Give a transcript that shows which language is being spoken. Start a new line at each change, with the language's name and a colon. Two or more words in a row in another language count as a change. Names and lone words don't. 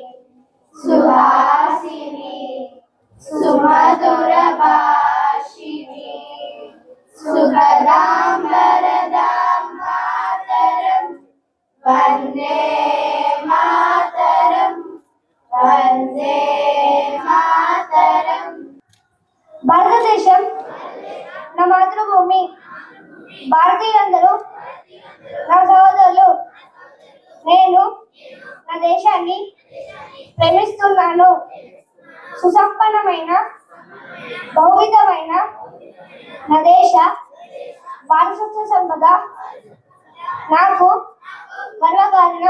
Sanskrit: सुहासिनी सुमधुरभाषिणी सुखदां वरदां मातरं वन्दे मातरं वन्दे मातरं.
Telugu: భారతదేశం నా మాతృభూమి. భారతీయులందరూ నా సహోదరులు. నేను నా దేశాన్ని ప్రేమిస్తున్నాను. సుసంపన్నమైన బహువిధమైన నా దేశ వారసత్వ సంపద నాకు గర్వకారణం.